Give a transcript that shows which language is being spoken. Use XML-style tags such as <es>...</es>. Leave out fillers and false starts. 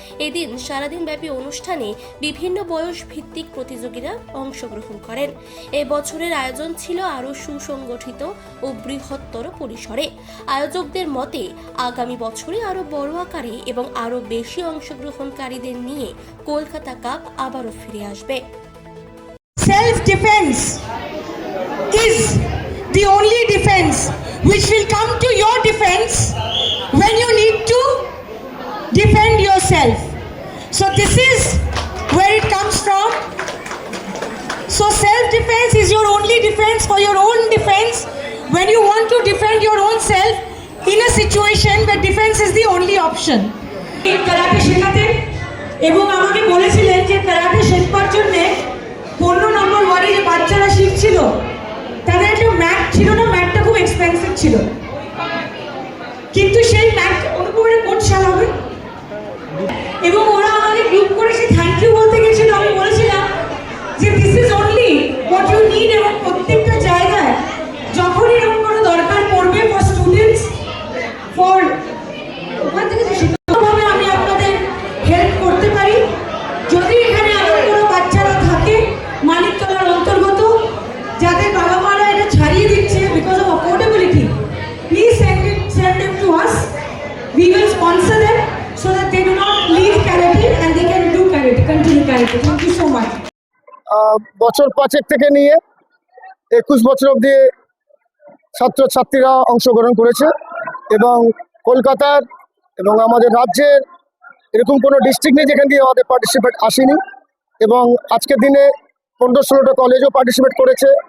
<bn>এদিন সারাদিন ব্যাপী অনুষ্ঠানে বিভিন্ন বয়স ভিত্তিক প্রতিযোগীরা অংশগ্রহণ করেন। এ বছরের আয়োজন ছিল আরও সুসংগঠিত ও বৃহত্তর পরিসরে। আয়োজকদের মতে আগামী বছরে আরও বড় আকারে এবং আরও বেশি অংশগ্রহণকারীদের নিয়ে কলকাতা কাপ আবারও ফিরে আসবে।</bn> <en>Self-defense is the only defense which will come to your defense when you need to defend yourself. So this is where it comes from. So self-defense is your only defense for your own defense when you want to defend your own self in a situation where defense is the only option.</en> <bn>Karate শেখাতেন এবং আমাকে বলেছিলেন যে karate শেখবার জন্যে 15 নম্বর ওয়ার্ডে যে বাচ্চারা শিখছিল তাদের একটা ম্যাট ছিল না, ম্যাটটা খুব এক্সপেন্সিভ ছিল, কিন্তু সেই ম্যাট অনুপমের কোট সাল হবে এবং ওরা আমাকে গ্রুপ করে সে থ্যাংক ইউ বলতে গেছিল। আমি বলেছিলাম যে</bn> <en>this is only what you need</en> <bn>এবং প্রত্যেকটা জায়গায় যখনই এরকম কোনো দরকার পড়বে ফর স্টুডেন্টস ফর ওখান থেকে শিক্ষকভাবে আমি আপনাদের হেল্প করতে পারি। যদি এখানে এমন কোনো বাচ্চারা থাকে মানিকতলার অন্তর্গত যাদের বাবা মারা এটা ছাড়িয়ে দিচ্ছে because of অফোর্ডেবিলিটি,</bn> <en>Please send them to us. We will sponsor them so that they do not leave karate and they can do karate, continue karate. Thank you so much.</en> <bn>বছর 5 থেকে নিয়ে 21 বছর অবধি ছাত্রছাত্রীরা অংশগ্রহণ করেছে এবং কলকাতার এবং আমাদের রাজ্যের এরকম কোনো ডিস্ট্রিক্ট নেই যেখান দিয়ে আমাদের পার্টিসিপেট আসেনি এবং আজকের দিনে 15-16টা কলেজও পার্টিসিপেট করেছে।</bn>